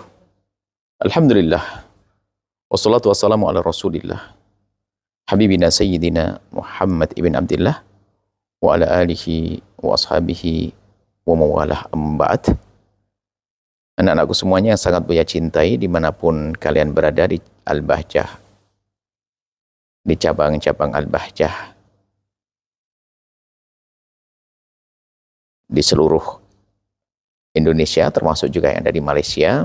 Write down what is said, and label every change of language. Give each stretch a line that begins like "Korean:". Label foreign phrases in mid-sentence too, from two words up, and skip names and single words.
Arabic: Alhamdulillah. والصلاة والسلام على رسول الله. حبيبنا سيدنا محمد بن عبد الله وعلى آله وأصحابه ومن والاه أجمعين.
Indonesian: Anak-anakku semuanya yang sangat Buya cintai dimanapun kalian berada di Al-Bahjah, di cabang-cabang Al-Bahjah di seluruh Indonesia, termasuk juga yang ada di Malaysia.